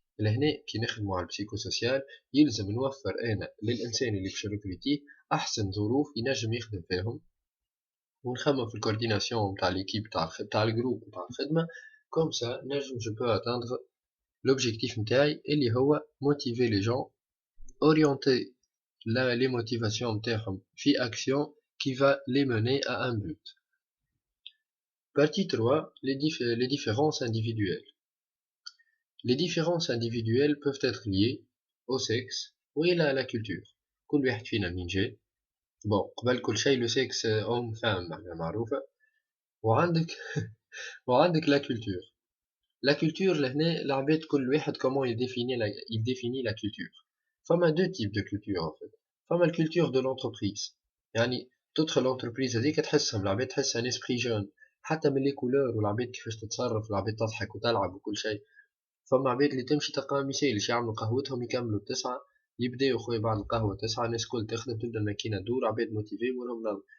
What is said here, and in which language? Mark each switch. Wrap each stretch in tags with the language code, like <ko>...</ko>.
<ar>لهنا كي نخدموا على البسيكوسوسيال يلزم نوفر انا للانسان اللي باش نركريتيه احسن ظروف ينجم يخدم فيهم، ونخمم في الكورديناسيون نتاع ليكيب تاع الجروب نتاع الخدمه، كوم سا نجم جو بو اتاندر l'objectif نتاعي اللي هو</ar> <fr>motiver les gens، orienter les motivations</fr> <ar>نتاعهم في</ar> <fr>action qui va les mener à un but. Partie 3, les différences individuelles. Les différences individuelles peuvent être liées au sexe ou à la culture.</fr> <ar>كل واحد فينا منين جاي، bon قبل كل شيء</ar> <fr>le sexe homme femme</fr> <ar>معروفة، وعندك وعندك la culture.</ar> <fr>La culture</fr> <ar>لهنا العباد كل واحد</ar> <fr>comment il définit la culture. فما deux types de culture en fait.</fr> <ar>فما الكولتور de l'entreprise، يعني تدخل l'entreprise هذيك تحسهم العباد تحس</ar> <fr>un esprit jeune،</fr> <ar>حتى من لي كولور والعباد كيفاش تتصرف، العباد تضحك وتلعب وكل شيء. فما عباد اللي تمشي تلقاهم ميسالش يعملوا قهوتهم يكملوا ب9، يبداو خويا بعد القهوة 9 الناس الكل تخدم تبدا الماكينة تدور عباد موتيفي وراهم ناضي.</ar>